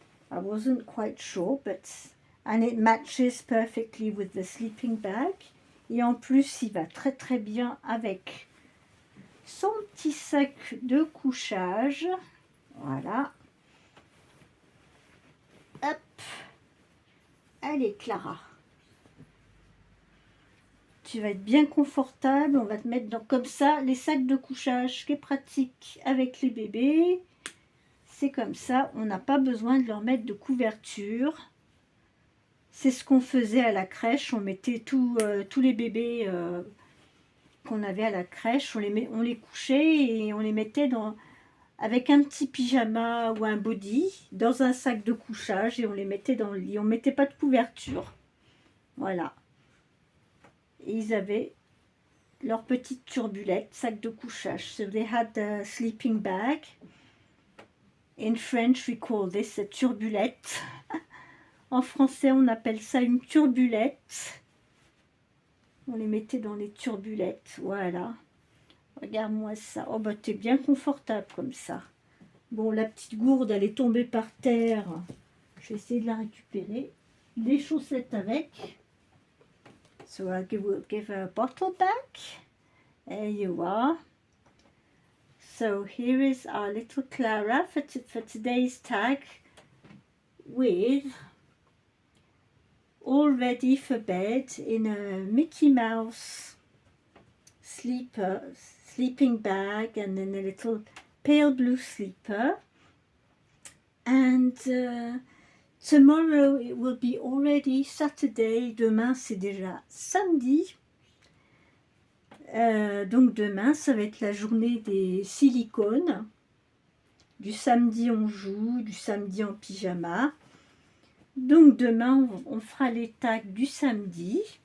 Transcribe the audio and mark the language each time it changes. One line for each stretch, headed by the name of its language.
English: I wasn't quite sure, and it matches perfectly with the sleeping bag.
French: Et en plus, il va très très bien avec son petit sac de couchage. Voilà. Hop. Allez, Clara. Tu vas être bien confortable. On va te mettre comme ça les sacs de couchage, ce qui est pratique avec les bébés. C'est comme ça, on n'a pas besoin de leur mettre de couverture. C'est ce qu'on faisait à la crèche. On mettait tous les bébés qu'on avait à la crèche, on les couchait et on les mettait avec un petit pyjama ou un body dans un sac de couchage et on les mettait dans le lit. On ne mettait pas de couverture. Voilà. Et ils avaient leur petite turbulette, sac de couchage.
English: So they had a sleeping bag. In French, we call this a turbulette.
French: En français, on appelle ça une turbulette. On les mettait dans les turbulettes, voilà. Regarde-moi ça. Oh bah t'es bien confortable comme ça. Bon, la petite gourde, elle est tombée par terre. Je vais essayer de la récupérer. Les chaussettes avec.
English: So I'll give her a bottle back. There you are. So here is our little Clara for today's tag with all ready for bed in a Mickey Mouse sleeping bag and then a little pale blue sleeper. And tomorrow it will be already Saturday.
French: Demain c'est déjà samedi. Donc demain ça va être la journée des silicones. Du samedi on joue, du samedi en pyjama. Donc demain on fera les tags du samedi.